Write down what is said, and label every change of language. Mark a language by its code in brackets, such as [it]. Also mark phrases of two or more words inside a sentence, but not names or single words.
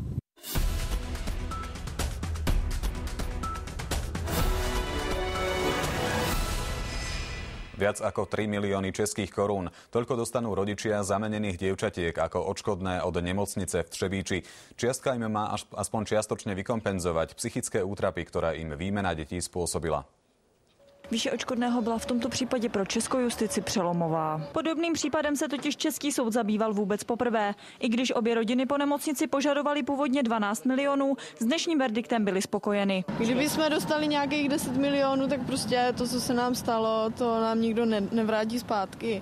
[sk] Viac ako 3 milióny českých korún. Toľko dostanú rodičia zamenených dievčatiek ako odškodné od nemocnice v Třebíči. Čiastka im má aspoň čiastočne vykompenzovať psychické útrapy, ktoré im výmena detí spôsobila. [cs] Výše odškodného byla v tomto případě pro českou justici přelomová. Podobným případem se totiž český soud zabýval vůbec poprvé. I když obě rodiny po nemocnici požadovali původně 12 milionů, s dnešním verdiktem byli spokojeni. Kdyby jsme dostali nějakých 10 milionů, tak prostě to, co se nám stalo, to nám nikdo nevrátí zpátky.